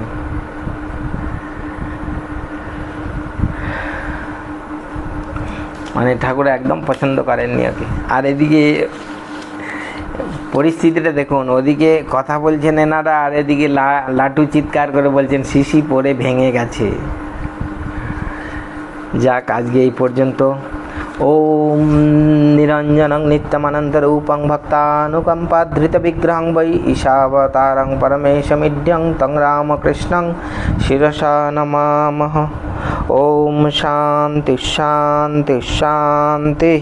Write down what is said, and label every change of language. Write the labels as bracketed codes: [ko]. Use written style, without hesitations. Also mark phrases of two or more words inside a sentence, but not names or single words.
[bn] মানে ঠাকুর একদম পছন্দ করেননি ওকে। আর এদিকে পরিস্থিতিটা দেখুন, ওদিকে কথা বলছেন এনারা, আর এদিকে লাটু চিৎকার করে বলছেন শিশি পড়ে ভেঙে গেছে। যাক, আজকে এই পর্যন্ত। [sa] ॐ निरञ्जनं नित्यमनन्तरूपं भक्तानुकम्पाधृतविग्रहं वै ईशावतारं परमेशमिड्यं तं रामकृष्णं शिरसा नमामः। ॐ शान्ति शान्ति शान्तिः।